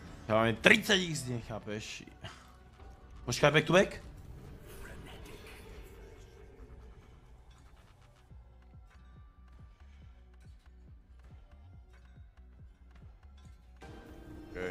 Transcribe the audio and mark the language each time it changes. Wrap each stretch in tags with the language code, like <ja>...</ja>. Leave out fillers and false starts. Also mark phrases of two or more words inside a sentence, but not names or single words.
<sk>Ja máme 30 x, nechápeš? Počkaj,</sk> <en>back to back?</en> <sk>Okej.</sk>